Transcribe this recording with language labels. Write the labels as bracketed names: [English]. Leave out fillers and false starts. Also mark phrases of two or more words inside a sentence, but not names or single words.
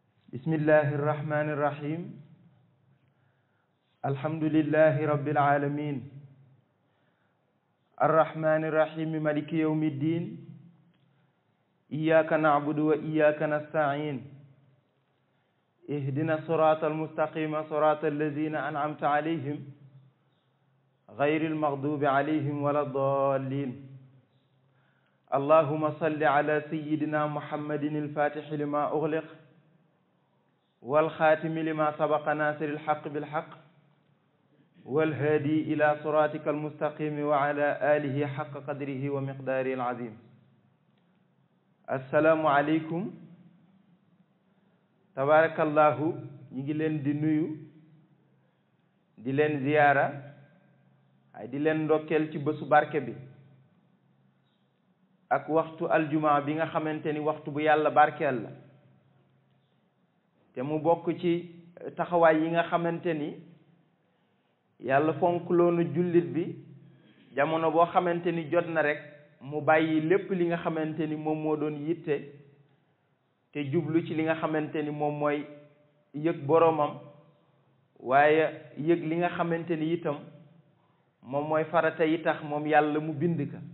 [Arabic] بسم الله الرحمن الرحيم الحمد لله رب العالمين الرحمن الرحيم مالك يوم الدين إياك نعبد وإياك نستعين اهدنا الصراط المستقيم صراط الذين أنعمت عليهم غير المغضوب عليهم ولا الضالين اللهم صل على سيدنا محمد الفاتح لما أغلق والخاتم لما سبق ناصر الحق بالحق والهادي إلى صراطك المستقيم وعلى آله حق قدره ومقداره العظيم السلام عليكم تبارك الله [Wolof] ñi leen di nuyu di leen ziyaara ay di leen ndokkeel ci bésu barke bi ak waxtu aljumaa bi nga xamante ni waxtu bu yàlla barkeel la te mu bokk ci taxawaay yi nga xamante ni yàlla fonk loonu jullit bi jamono boo xamante ni jot na rek mu bàyyi lépp li nga xamante ni moom moo doon yitte te jublu ci li nga xamante ni moom mooy yëg boroomam waaye yëg li nga xamante ni itam moom mooy farata yi tax moom yàlla mu bind ka